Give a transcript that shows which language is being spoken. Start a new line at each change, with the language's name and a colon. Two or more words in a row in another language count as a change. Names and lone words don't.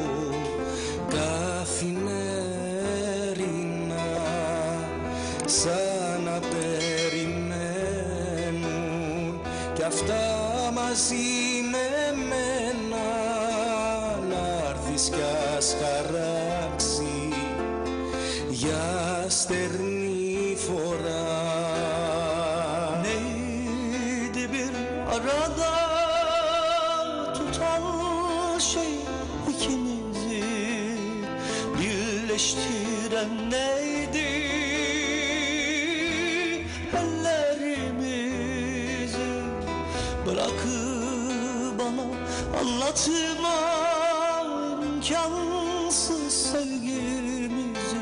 Greek: καθημερινά σαν να περιμένουν κι αυτά μαζί με μένα να έρθεις κι ας χαράξει για στερνή φορά.
Turkish: Neydi bir arada tutan şey ikimizi birleştiren neydi? Ellerimizi bırakıp bana anlatma imkansız sevgimizi.